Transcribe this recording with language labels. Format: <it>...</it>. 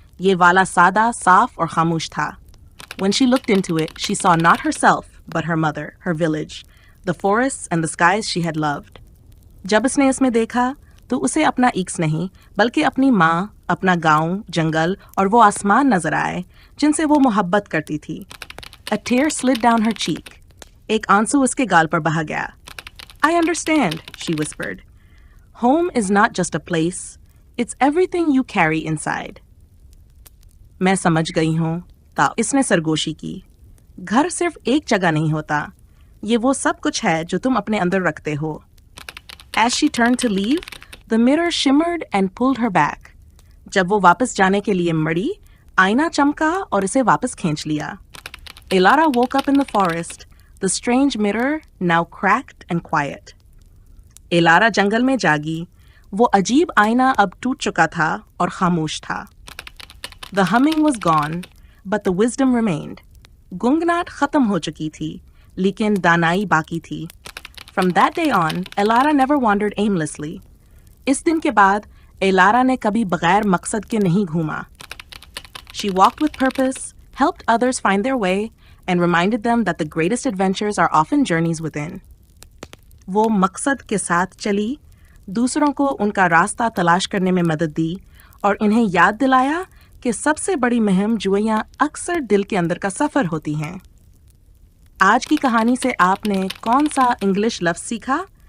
<hi>ये वाला सादा, साफ और खामोश था.</hi> <en>When she looked into it, she saw not herself, but her mother, her village, the forests and the skies she had loved.</en> <hi>जब इसने इसमें देखा, तो उसे अपना ईक्स नहीं बल्कि अपनी माँ, अपना गांव, जंगल और वो आसमान नजर आए जिनसे वो मोहब्बत करती थी।</hi> <en>A tear slid down her cheek.</en> <hi>एक आंसू उसके गाल पर बहा गया।</hi> <en>I understand, she whispered. Home is not just a place. It's everything you carry inside.</en> <hi>मैं समझ गई हूँ, इसने सरगोशी की। घर सिर्फ एक जगह नहीं होता, ये वो सब कुछ है जो तुम अपने अंदर रखते हो।</hi> <en>As she turned to leave, the mirror shimmered and pulled her back.</en> <hi>जब वो वापस जाने के लिए मड़ी, आईना चमका और इसे वापस खींच लिया।</hi> <en>Elara woke up in the forest, the strange mirror now cracked and quiet.</en> <hi>Elara जंगल में जागी, वो अजीब आईना अब टूट चुका था और खामोश था।</hi> <en>The humming was gone, but the wisdom remained.</en> <hi>गुंगनाट खत्म हो चुकी थी, लेकिन दानाई बाकी थी।</hi> <en>From that day on, Elara never wandered aimlessly.</en> <hi>इस दिन के बाद एलारा ने कभी बगैर मकसद के नहीं घूमा।</hi> <en>She walked with purpose, helped others find their way, and reminded them that the greatest adventures are often journeys within.</en> <hi>वो मकसद के साथ चली, दूसरों को उनका रास्ता तलाश करने में मदद दी और इन्हें याद दिलाया कि सबसे बड़ी मुहिम जुएयां अक्सर दिल के अंदर का सफ़र होती हैं। आज की कहानी से आपने कौन सा इंग्लिश लफ्ज़ सीखा?</hi>